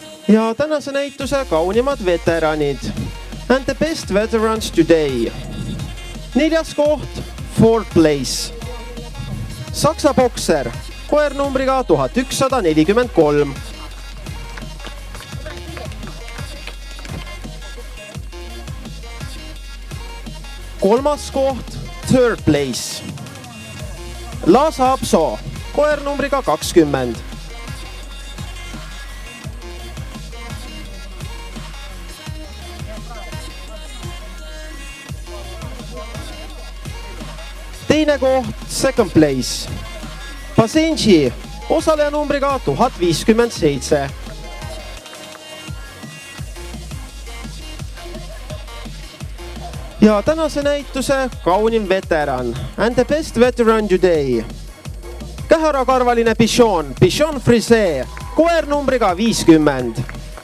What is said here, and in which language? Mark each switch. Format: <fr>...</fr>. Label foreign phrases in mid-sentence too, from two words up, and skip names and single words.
<et>ja tänase näituse kaunimad veteranid.</et> <en>And the best veterans today.</en> <et>4. koht,</et> <en>4th place.</en> <et>Saksa bokser, koer numbriga 1143. 3. koht,</et> <en>3rd place.</en> <et>Lhasa Apso, koer numbriga 20. 2. koht,</et> <en>2nd place.</en> <et>Pasenji, osaleja numbriga 1057. ja tänase näituse kaunim veteran</et> <en>and the best veteran today.</en> <et>Käharakarvaline Bichon, Bichon Frise, koer numbriga 50.</et>